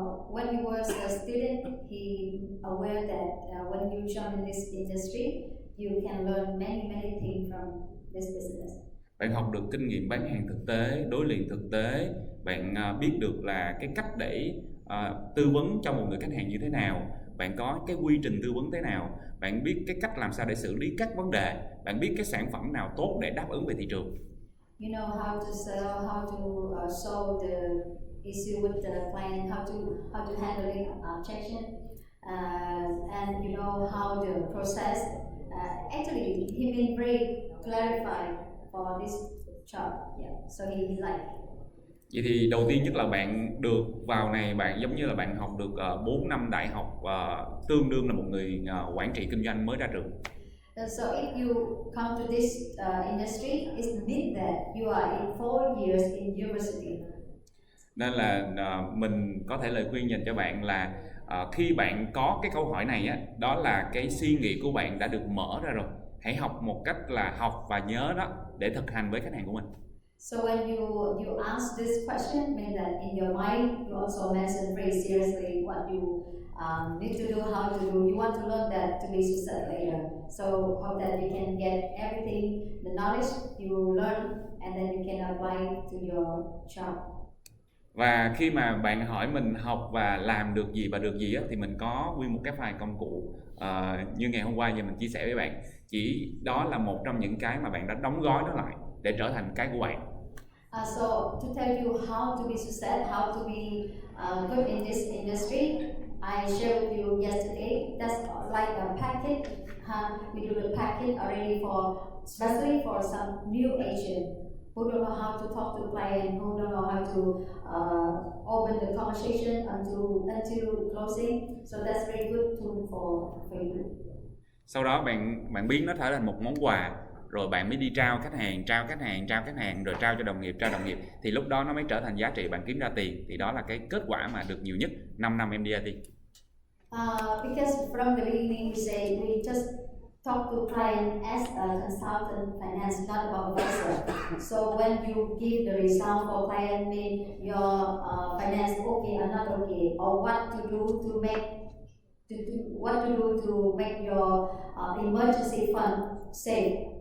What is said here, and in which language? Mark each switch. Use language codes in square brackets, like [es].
[en] When he was a student, he aware that when you join in this industry, you can learn many things from this business. [vi] Bạn học được kinh nghiệm bán hàng thực tế, đối liền thực tế, bạn biết được là cái cách để tư vấn cho một người khách hàng như thế nào, bạn có cái quy trình tư vấn thế nào, bạn biết cái cách làm sao để xử lý các vấn đề, bạn biết cái sản phẩm nào tốt để đáp ứng về thị trường. [en] You know how to sell, how to solve the issue with the client, how to handle objection, and you know how the process. Actually, he been very clarified for this job. Yeah, so he like. [vi] Vậy thì đầu tiên nhất là bạn được vào này, bạn giống như là bạn học được 4 năm đại học, tương đương là một người quản trị kinh doanh mới ra trường. [en] So if you come to this industry, it means that you are in 4 years in university. [vi] Nên là mình có thể lời khuyên dành cho bạn là khi bạn có cái câu hỏi này á, đó là cái suy nghĩ của bạn đã được mở ra rồi. Hãy học một cách là học và nhớ đó để thực hành với khách hàng của mình. [en] So when you ask this question, mean that in your mind you also mention very seriously what you need to do, how to do. You want to learn that to be success later. So hope that you can get everything, the knowledge you learn, and then you can apply to your job. [vi] Và khi mà bạn hỏi mình học và làm được gì và được gì á, thì mình có nguyên một cái file công cụ như ngày hôm qua giờ mình chia sẻ với bạn. Chỉ đó là một trong những cái mà bạn đã đóng gói nó lại để trở thành cái của bạn. [en] So to tell you how to be success, how to be good in this industry, I shared with you yesterday. That's like a packet. We do the packet already for, especially for some new agent who don't know how to talk to client, who don't know how to open the conversation until closing. So that's very good tool for you. [vi] Sau đó bạn biến nó trở thành một món quà, rồi bạn mới đi trao khách hàng, rồi trao cho đồng nghiệp, thì lúc đó nó mới trở thành giá trị, bạn kiếm ra tiền. Thì đó là cái kết quả mà được nhiều nhất 5 năm MDRT. [en] Because from the beginning we say we just talk to client as a consultant finance, not about advisor. So when you give the result for client, mean your finance okay or not okay, or what to do to make your emergency fund safe.